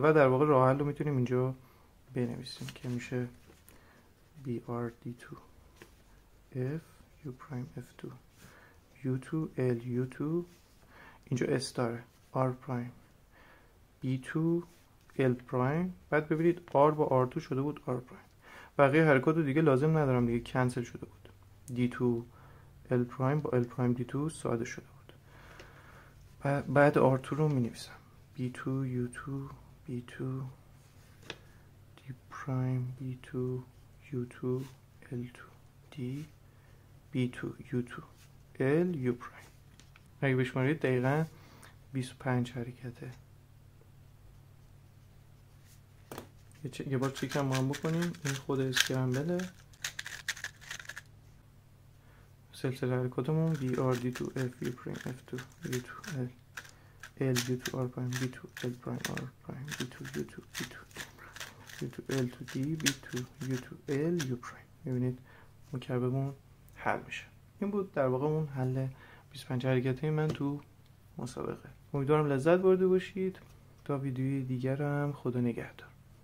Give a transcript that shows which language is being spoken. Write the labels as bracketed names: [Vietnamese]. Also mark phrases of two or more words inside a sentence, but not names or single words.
[Persian] و در واقع راه حل رو میتونیم اینجا بنویسیم که میشه [English] BRD2 F U prime F2 U2 L U2، [Persian] اینجا استاره [English] R prime B2 L prime. [Persian] بعد ببینید R با R2 شده بود [English] R prime. [Persian] بقیه حرکات رو دیگه لازم ندارم دیگه، کنسل شده بود. [English] D2 L prime [Persian] با [English] L prime D2 [Persian] ساده شده بود. بعد R2 رو می نویسم [English] B2 U2 B2 D prime B2 U2 L2 D B2 U2 L U prime. [Persian] اگه بشمارید دقیقا 25 حرکته. یه بار چیک هم بکنیم. این خود اسکرامبله، سلسله حرکاتمون [English] BRD2 F U prime F2 U2 L L U2 R prime B2 L prime R prime B2 U2 B2 U2 L to D B2 U2 L U prime. [Persian] میبینید مکعبمون حل میشه. این بود در واقع اون حل 25 حرکتی من تو مسابقه. امیدوارم لذت برده باشید. تا ویدیوی دیگرم خدا نگهدار.